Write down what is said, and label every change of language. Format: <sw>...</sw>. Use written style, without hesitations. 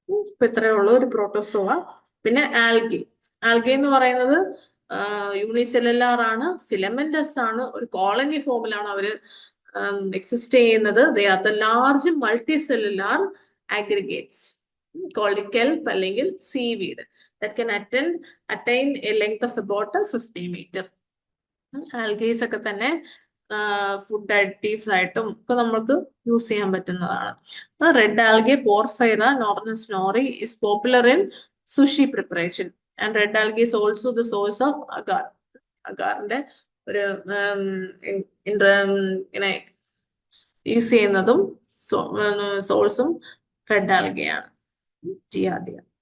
<ml>ഇപ്പൊ ഇത്രയേ ഉള്ളൂ ഒരു പ്രോട്ടോസോവ. പിന്നെ ആൽഗെ. ആൽഗെ എന്ന് പറയുന്നത് യൂണിസെല്ലുലാർ ആണ്, ഫിലമെന്റസ് ആണ്, ഒരു കോളനി ഫോമിലാണ് അവര് എക്സിസ്റ്റ് ചെയ്യുന്നത്.</ml> <en>They are the large multi cellular aggregates called kelp അല്ലെങ്കിൽ seaweed that can attain a length of about 50 meter.</en> <ml>ആൽഗീസ് ഒക്കെ തന്നെ ഫുഡ് അഡിറ്റീവ്സ് ആയിട്ടും ഒക്കെ നമുക്ക് യൂസ് ചെയ്യാൻ പറ്റുന്നതാണ്.</ml> <en>Red algae porphyra northern nori is popular in sushi preparation and red algae is also the source of agar.</en> <ml>അഗാറിന്റെ ഒരു ഇങ്ങനെ യൂസ് ചെയ്യുന്നതും സോഴ്സും റെഡ് ആൽഗയാണ്, ജിയാർഡിയ.</ml>